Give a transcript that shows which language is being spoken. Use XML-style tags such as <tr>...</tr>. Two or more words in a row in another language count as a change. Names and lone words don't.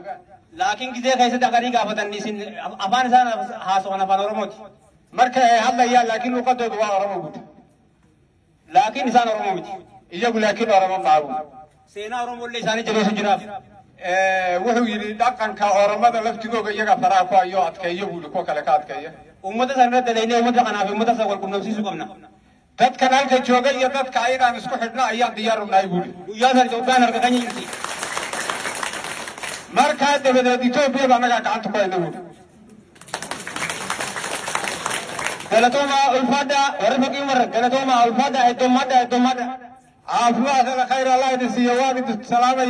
<om>Laakiin gizee keessatti akkanii gaafatan isin afaan isaan haasawan afaan Oromooti.</om> <so>marka ay hadlayaan laakiin luqadoodu waa oromo guud</so> <om>Laakiin isaan Oromoo miti.</om> <so>iyagu laakiin oromo maabu</so> <om>Seenaa Oromollee isaanii jabeessu jiraaf.</om> <so>wuxuu yidhi dhaqanka oromada laftigooga iyaga faraha ku hayo adkeeyo buu yidhi kuwa kale ka adkeeya</so> <om>Uummata sana irratti dalaynee uummata kanaaf uummata isa wal qunnamsiisuu qabna.</om> <so>dadkan halka jooga iyo dadka ayadaan isku xidhna ayaan diyaar u nahay buu yidhi</so> <om>Guyyaa sana Itoophiyaan harka kan jirti.</om> <so>markaa dabadeed Itoophiyada annagaa gacanta ku hayna buu yidhi</so> <om>Galatooma ulfaadhaa warra fakkii warra galatooma ulfaadhaa heddummaadhaa.</om> <so>caafimaadkana khayr allah idin siiyo waan idin salaamaya</so>